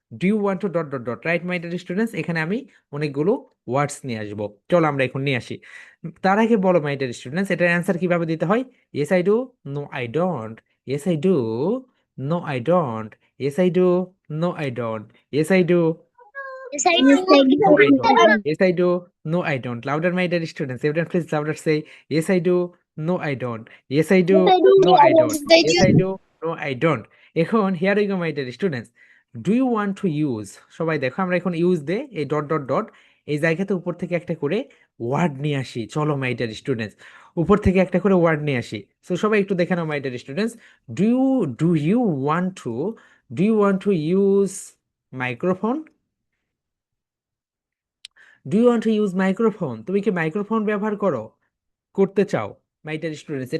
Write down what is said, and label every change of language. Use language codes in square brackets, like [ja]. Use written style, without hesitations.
[en] Do you want to dot dot dot, right my dear students? [bn] এখানে আমি অনেকগুলো ওয়ার্ডস নিয়ে আসবো, চলো আমরা এখন নিয়ে আসি। তার আগে বলো মাই ডিয়ার স্টুডেন্টস, এটার অ্যান্সার কিভাবে দিতে হয়? [en] Yes I do, no I don't, yes I do, no I don't, yes I do, no I don't, yes I do, no I don't, yes I do, no I don't. Louder my dear students, everyone please louder say, yes I do, no I don't, yes I do, no I don't, yes I do, no I don't. এখন here we go my dear students, do you want to use, [bn] সবাই দেখো আমরা এখন use দে এই dot dot dot এই জায়গাতে উপর থেকে একটা করে ওয়ার্ড নিয়ে আসি। [en] চলো my dear students, [bn] উপর থেকে একটা করে ওয়ার্ড নিয়ে আসি। [en] so সবাই একটু দেখে নাও my dear students, do you do you want to do you want to use microphone, do you want to use microphone, [bn] তুমি কি মাইক্রোফোন ব্যবহার করতে চাও [en] My dear students?